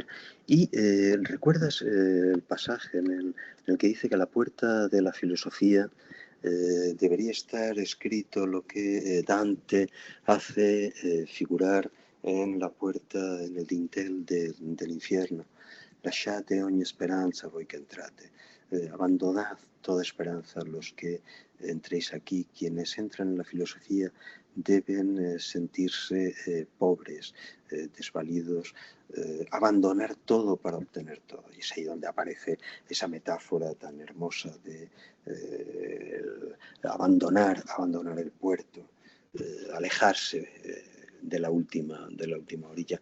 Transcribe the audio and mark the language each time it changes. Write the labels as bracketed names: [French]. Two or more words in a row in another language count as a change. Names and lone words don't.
[Spanish] Y recuerdas el pasaje en el que dice que a la puerta de la filosofía debería estar escrito lo que Dante hace figurar en la puerta, en el dintel del infierno. [Italian] Lasciate ogni speranza voi che entrate. [Spanish] Abandonad toda esperanza los que entréis aquí. Quienes entran en la filosofía deben sentirse pobres, desvalidos, abandonar todo para obtener todo. Y es ahí donde aparece esa metáfora tan hermosa de abandonar el puerto, alejarse de la última orilla.